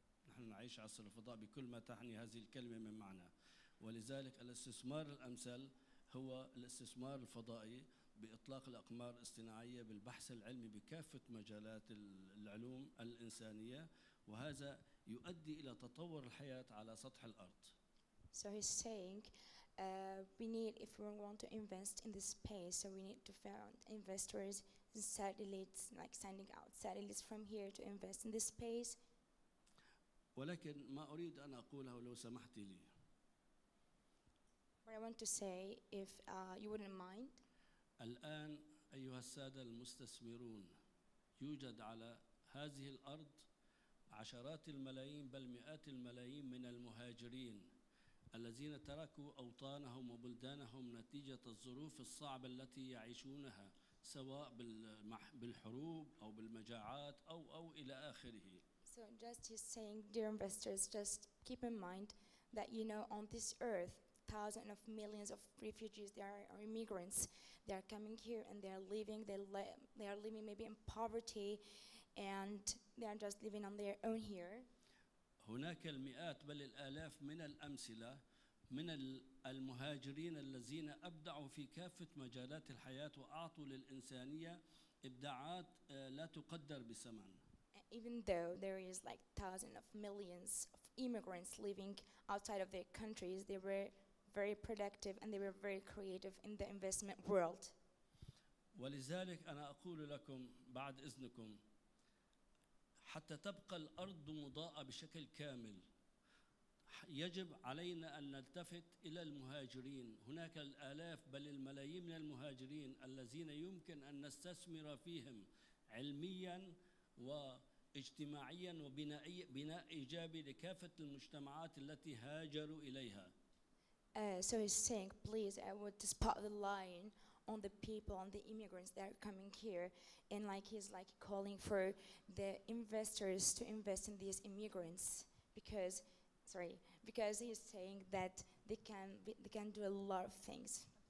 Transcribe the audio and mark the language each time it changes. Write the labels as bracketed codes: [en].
[ar] نحن نعيش عصر الفضاء بكل ما تعني هذه الكلمة من معنى. ولذلك الاستثمار الأمثل هو الاستثمار الفضائي بإطلاق الأقمار الاصطناعية بالبحث العلمي بكافة مجالات العلوم الإنسانية، وهذا يؤدي إلى تطور الحياة على سطح الأرض. [en] So he's saying we need, if we want to invest in this space, so we need to find investors in satellites, like sending out satellites from here to invest in this space. [ar] ولكن ما أريد أن أقوله لو سمحت لي. [en] What I want to say, if you wouldn't mind. [ar] الآن أيها السادة المستثمرون، يوجد على هذه الأرض عشرات الملايين بل مئات الملايين من المهاجرين الذين تركوا أوطانهم وبلدانهم نتيجة الظروف الصعبة التي يعيشونها، سواء بالحروب أو بالمجاعات أو إلى آخره. [en] So just he's saying, dear investors, just keep in mind that on this earth, thousands of millions of refugees, they are immigrants. They are coming here and they are living maybe in poverty, and they are just living on their own here. [ar] هناك المئات بل الآلاف من الأمثلة من المهاجرين الذين أبدعوا في كافة مجالات الحياة وأعطوا للإنسانية إبداعات لا تقدر بثمن. [en] Even though there is like thousands of millions of immigrants living outside of their countries, they were very productive and they were very creative in the investment world. [ar] ولذلك أنا أقول لكم بعد إذنكم، حتى تبقى الأرض مضاءة بشكل كامل يجب علينا أن نلتفت إلى المهاجرين. هناك الآلاف بل الملايين من المهاجرين الذين يمكن أن نستثمر فيهم علمياً واجتماعياً وبناء إيجابي لكافة المجتمعات التي هاجروا إليها. [en] So he's saying, please, I would spot the line on the people, on the immigrants that are coming here, and he's calling for the investors to invest in these immigrants because he's saying that they can do a lot of things.